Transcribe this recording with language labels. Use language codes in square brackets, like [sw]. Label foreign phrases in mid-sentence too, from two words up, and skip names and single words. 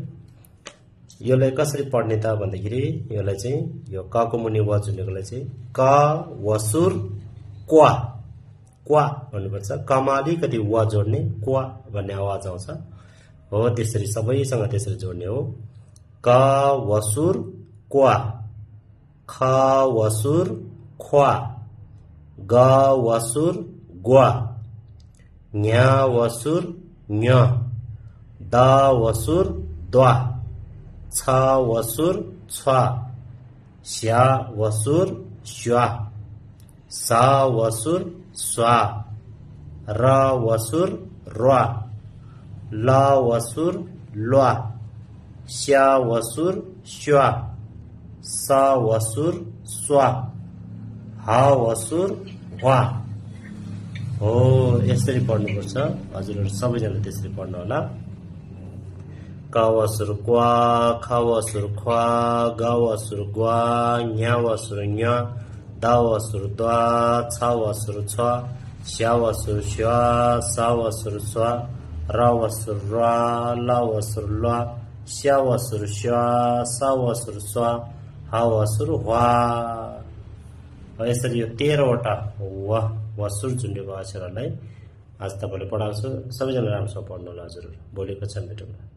[ne] यसलाई कसरी पढ्ने त भन्दाखेरि यसलाई चाहिँ यो क को मुनि व झुन्डेकोलाई चाहिँ क वसुर क्वा क्वा भन्नुपर्छ। कमा अलिकति व जोड्ने, क्वा भन्ने आवाज आउँछ हो, त्यसरी सबैसँग त्यसरी जोड्ने हो। क वसुर क्वा, ख वसुर ख्वा, ग वसुर ग्वा, ञ वसुर ञ, द वसुर द्वा, छ वसुर छ्वा, स्या वसुर स्वा, स वसुर स्वा, र वसुर र्वा, ल वसुर ल्वा, स्या वसुर स्वा, स वसुर स्वा, ह वसुर ह्वा हो। यसरी पढ्नुपर्छ हजुरहरु सबैजना, त्यसरी पढ्नु होला। क वसुर क्वा, ख वसुर ख्वा, ग वसुर ग्वा, ञ वसुर ञ, द वसुर द्वा, छ वसुर छ्वा, स्या वसुर स्वा, स वसुर स्वा, र वसुर र्वा, ल वसुर ल्वा, स्या वसुर स्वा, स वसुर स्वा, ह वसुर ह्वा। यसरी यो 13 वटा वसुर झुन्डेको अक्षरहरूलाई आज तपाईले पढाउँछु। सबैजना राम्रोसँग पढ्नु होला हजुरहरु। भोलिको छन् भेटौँला।